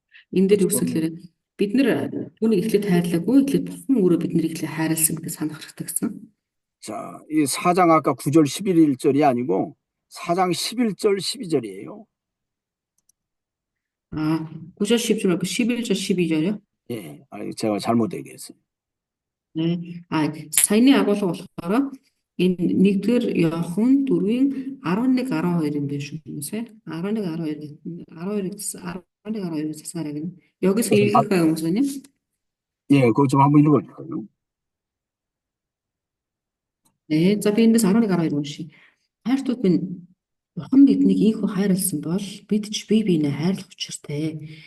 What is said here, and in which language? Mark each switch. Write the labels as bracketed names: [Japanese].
[Mongolian] Энэ дээр юу гэхээр бид нэр түүнийг эхлээд хайрлаагүй, эхлээд бурхан өөрөө биднийг эхлээд хайрлсан гэдэг санах хэрэгтэй гэсэн. [Korean] 자, 이 4장 아까 9절 11절이 아니고 4장 11절 12절이에요. 9절 10절 말고 11절 12절이요? 예, 제가 잘못 얘기했어요. 네. [Mongolian] Саяны агуулга болохоор энэ 1-р Иохан 4-ийн 11 12-ын биш үү? 11 12-ыг засаарай гэнэ. [Korean] 여기서 읽을까요, 목사님? 예, 그거 좀 한번 읽어볼까요? 네, [Mongolian] за би эндээс 11 12 уншия. Хайртууд минь Бурхан биднийг ийхүү хайрласан бол бид ч бие биенээ хайрлах учиртай.